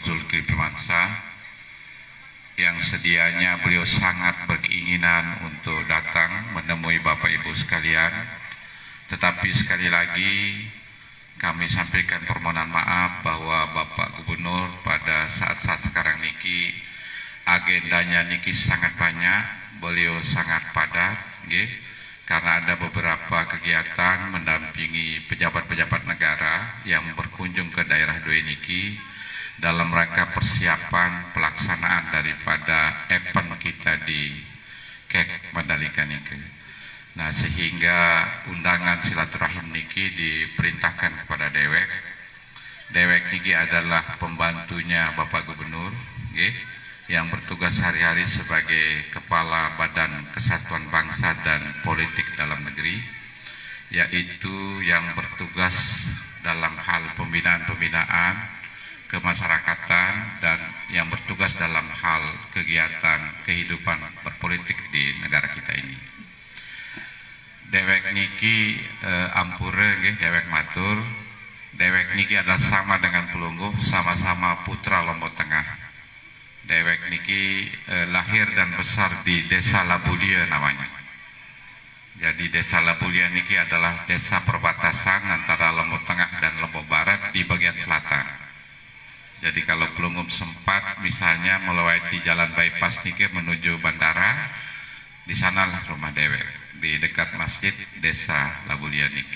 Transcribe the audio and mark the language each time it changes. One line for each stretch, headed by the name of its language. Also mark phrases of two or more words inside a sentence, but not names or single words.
Indonesian: Zulkifli Mansah, yang sedianya beliau sangat berkeinginan untuk datang menemui Bapak Ibu sekalian, tetapi sekali lagi kami sampaikan permohonan maaf bahwa Bapak Gubernur pada saat-saat sekarang niki agendanya niki sangat banyak, beliau sangat padat, karena ada beberapa kegiatan mendampingi pejabat-pejabat negara yang berkunjung ke daerah dua niki dalam rangka persiapan pelaksanaan daripada event kita di KEK Mandalika niki. Nah, sehingga undangan silaturahim niki diperintahkan kepada dewek.
Sasak: Dewek niki
Indonesian: adalah pembantunya Bapak Gubernur, nggih, yang bertugas hari-hari sebagai Kepala Badan Kesatuan Bangsa dan Politik Dalam Negeri, yaitu yang bertugas dalam hal pembinaan kemasyarakatan dan yang bertugas dalam hal kegiatan kehidupan berpolitik di negara kita ini.
Sasak: Dewek niki ampure nggih, dewek matur. Dewek niki
Indonesian: adalah sama dengan Pelungguh, sama-sama putra Lombok Tengah.
Sasak: Dewek niki
Indonesian: lahir dan besar di Desa Labulia namanya. Jadi Desa Labulia niki adalah desa perbatasan antara Lombok Tengah dan Lombok Barat di bagian selatan. Jadi kalau Pelungguh sempat misalnya melewati jalan bypass niki menuju bandara, di sanalah rumah dewek, di dekat masjid Desa Labulia niki.